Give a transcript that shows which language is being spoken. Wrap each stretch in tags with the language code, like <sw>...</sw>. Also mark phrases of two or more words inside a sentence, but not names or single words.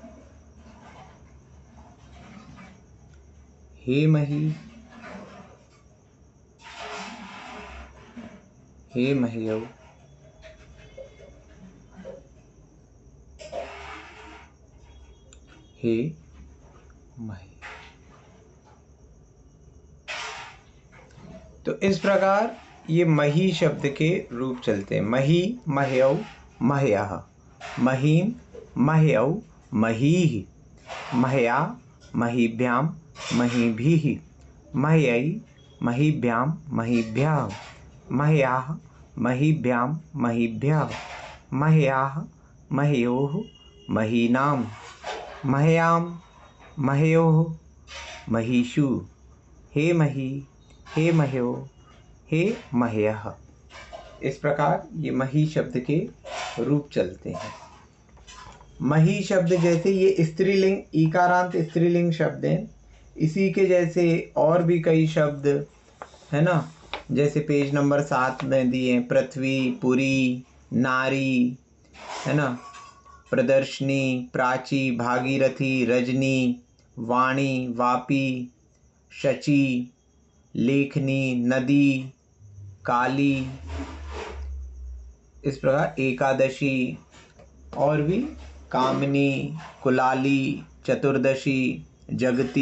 <sa>हे मही, हे मह्यौ, हे मही।</sa> <hi>तो इस प्रकार ये मही शब्द के रूप चलते हैं।</hi> <sa>मही, मह्यौ, मह्यः, महीम, मह्यौ, महीः, मह्या, महीभ्याम, महीभिः, मह्यै, महीभ्याम, महीभ्यः, मह्याः, महीभ्याम, महीभ्यः, मह्याः, मह्योः, महीनाम, मह्याम, मह्योः, महीषु। हे मही, हे मह्यो, हे मह्यः।</sa> <hi>इस प्रकार ये मही शब्द के रूप चलते हैं। मही शब्द जैसे ये स्त्रीलिंग, ईकारांत स्त्रीलिंग शब्द हैं। इसी के जैसे और भी कई शब्द है ना, जैसे पेज नंबर 7 में दिए पृथ्वी, पुरी, नारी, है ना, प्रदर्शनी, प्राची, भागीरथी, रजनी, वाणी, वापी, शची, लेखनी, नदी, काली, इस प्रकार एकादशी, और भी कामिनी, कुलाली, चतुर्दशी, जगती।</hi>